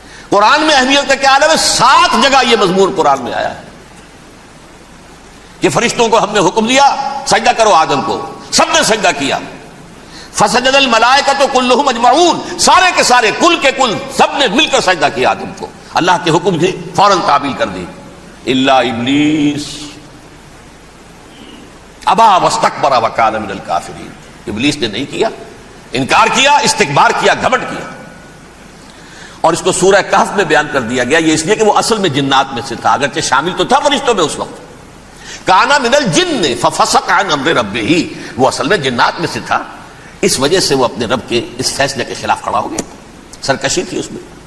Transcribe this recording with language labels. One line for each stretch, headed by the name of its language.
Urdu: قرآن میں اہمیت کا کیا عالم ہے؟ 7 جگہ یہ مضمون قرآن میں آیا ہے کہ فرشتوں کو ہم نے حکم دیا سجدہ کرو آدم کو، سب نے سجدہ کیا.
Arabic: فسجد الملائکۃ کلھم اجمعون،
Urdu: سارے کے سارے، کل کے کل، سب نے مل کر سجدہ کیا آدم کو. اللہ کے حکم کی فوراً تعمیل کر دی.
Arabic: الا ابلیس ابا واستکبر وکان من الکافرین.
Urdu: ابلیس نے نہیں کیا، انکار کیا، استکبار کیا، گھمنڈ کیا. اور اس کو سورہ کہف میں بیان کر دیا گیا. یہ اس لیے کہ وہ اصل میں جنات میں سے تھا، اگرچہ شامل تو تھا فرشتوں میں اس وقت.
Arabic: کانا من الجن ففسق عن امر ربہ،
Urdu: وہ اصل میں جنات میں سے تھا، اس وجہ سے وہ اپنے رب کے اس فیصلے کے خلاف کھڑا ہو گیا. سرکشی تھی اس میں.